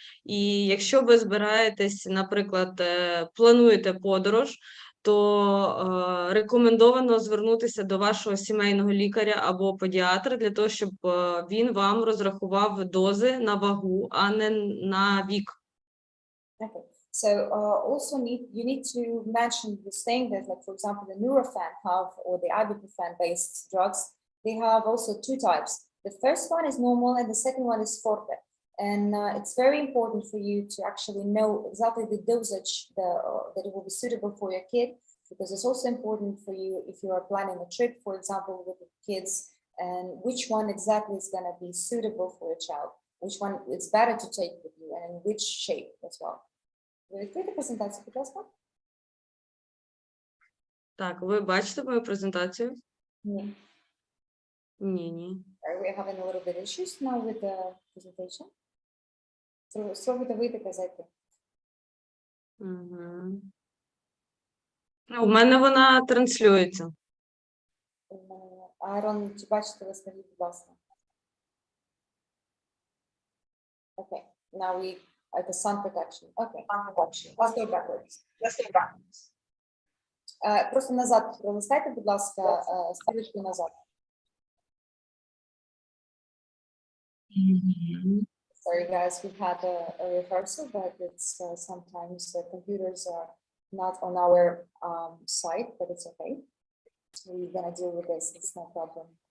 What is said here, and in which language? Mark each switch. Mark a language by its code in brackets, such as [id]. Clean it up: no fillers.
[uk] І якщо ви збираєтесь, наприклад, плануєте подорож, то рекомендовано звернутися до вашого сімейного лікаря або педіатра для того, щоб він вам розрахував дози на вагу, а не на вік. [en] Okay. So also you need to mention this thing that, like, for example, the Nurofen have, or the ibuprofen-based drugs, they have also two types. The first one is normal, and the second one is forte. And it's very important for you to actually know exactly the dosage that it will be suitable for your kid, because it's also important for you if you are planning a trip, for example, with the kids, and which one exactly is going to be suitable for your child, which one it's better to take with you, and in which shape as well. [uk] Ви відкрите презентацію, будь ласка? Так, ви бачите мою презентацію? Ні. Ні. [en] We're having a little bit issues now with the presentation. [uk] Спробуйте вийти та зайти. Угу. У мене вона транслюється. Айрон, чи бачите ви свої, будь ласка? [en] Okay, now we the sun protection. Okay. Let's go backwards. [uk] Просто назад пролистайте, будь ласка, стрілочку назад. [en] Sorry guys, we've had a rehearsal, but it's sometimes the computers are not on our site, but it's okay. We're gonna deal with this, it's no problem.